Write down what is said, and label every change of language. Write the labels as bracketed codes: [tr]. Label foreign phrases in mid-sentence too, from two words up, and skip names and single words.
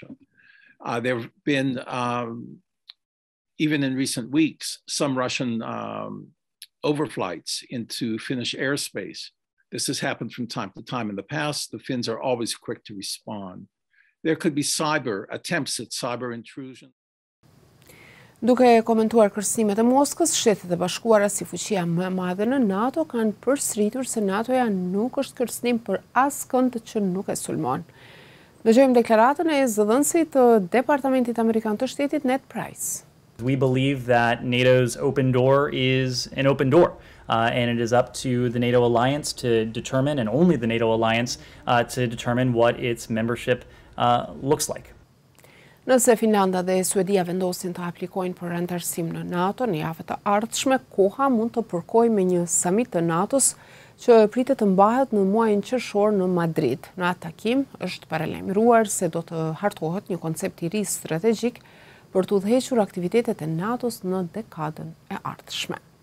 [en] There have been, even in recent weeks, some Russian overflights into Finnish airspace. This has happened from time to time in the past. The Finns are always quick to respond. There could be attempts at cyber intrusion. [sq] Duke komentuar kërcënimet e Moskës, Shtetet e Bashkuara si fuqia më e madhe në NATO kanë përsëritur se NATO-ja nuk është kërcënim për askënd që nuk e sulmon. Dëgjojmë deklaratën e zëdhënësit të Departamentit Amerikan të Shtetit Ned Price. [en] We believe that NATO's open door is an open door. And it is up to the NATO alliance to determine, and only the NATO alliance, to determine what its membership looks like. [sq] Nëse Finlanda dhe Suedia vendosin të aplikojnë për anëtarësim në NATO në javët të ardhshme, koha mund të përkojë me një samit të NATO-s që pritet të mbahet në muajin qershor në Madrid. Në atë takim është paralajmëruar se do të hartohet një koncept i ri strategjik për të udhëhequr aktivitetet e NATO-s në dekadën e ardhshme.